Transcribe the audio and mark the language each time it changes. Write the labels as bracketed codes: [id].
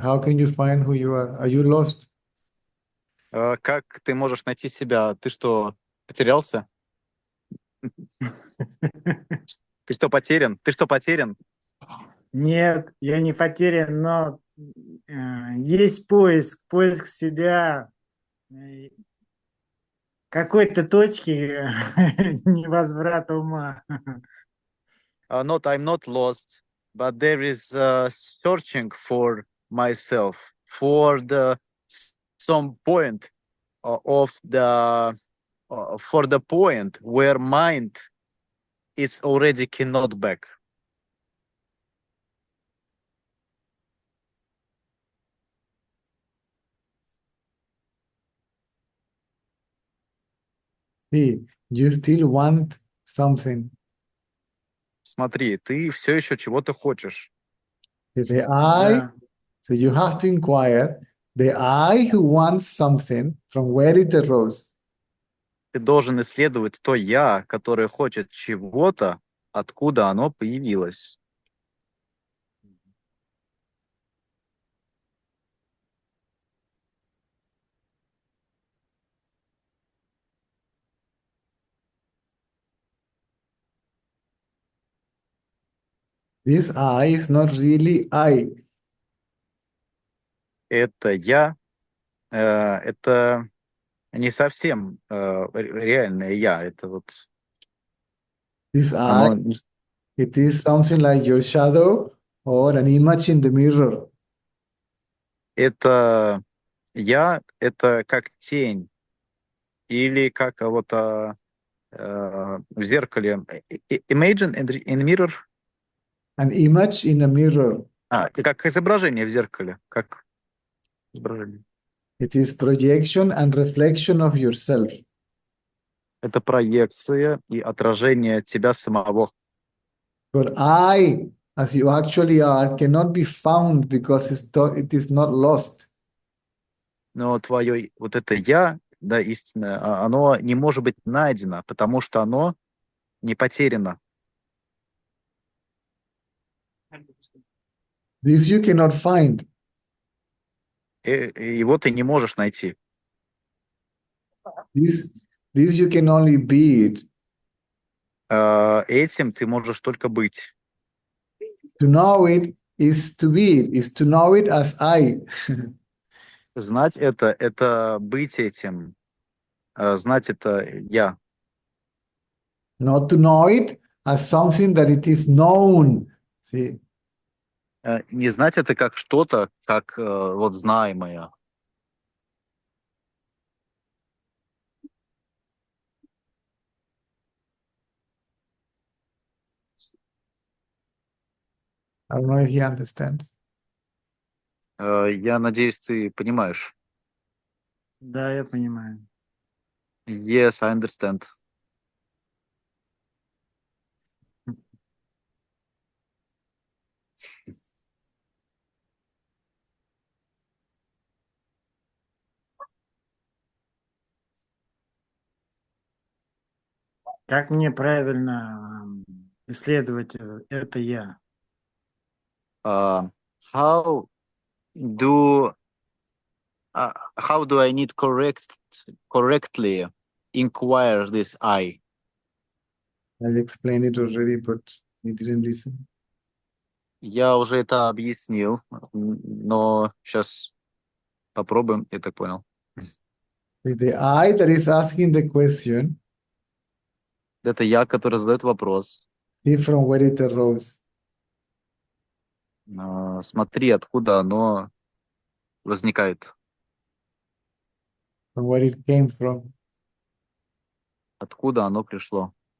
[en] How can you find who you are? Are you lost? [ru] Как ты можешь найти себя? Ты что, потерялся? Ты что, потерян? Ты что, потерян? Нет, я не потерян, но есть поиск себя, какой-то точки невозврата ума. [en] I'm not lost, but there is searching for myself, for some point of the for the point where mind is already cannot back. See, you still want something. [ru] Смотри, ты все еще чего-то хочешь. [en] The I, [ru] Да. [en] so you have to inquire the I who wants something from where it arose. [ru] Ты должен исследовать то я, которое хочет чего-то, откуда оно появилось. [en] This I is not really I. [ru] Это я, это не совсем реальное я. Это вот [en] This I, [ru] оно, [en] it is something like your shadow or an image in the mirror. [ru] это я, это как тень или как вот в зеркале. [en] Imagine in mirror. An image in a mirror. [ru] И как изображение в зеркале, как изображение. [en] It is projection and reflection of yourself. [ru] Это проекция и отражение тебя самого. [en] But I, as you actually are, cannot be found because it is not lost. [ru] Но твое вот это я, да, истинное, оно не может быть найдено, потому что оно не потеряно. [en] This you cannot find. [ru] Его ты не можешь найти. [en] This you can only be it. [ru] Этим ты можешь только быть. [en] To know it is to be it, is to know it as I. [ru] Знать это быть этим. Знать это я. [en] Not to know it as something that it is known. See? [ru] Не знать это как что-то, как вот знаемое. [en] I don't know if he understands. [ru] Я надеюсь, ты понимаешь. Да, я понимаю. [en] Yes, I understand. [ru] Как мне правильно исследовать это я? [en] How do I need correctly inquire this I? I explained it already, but he didn't listen. [ru] Я уже это объяснил, но сейчас попробуем, я так понял. [en] The I that is asking the question, [ru] Это я, который задает вопрос. [en] see from where it arose. [ru] Смотри, откуда оно возникает, [en] From where it came from. [ru] откуда оно пришло.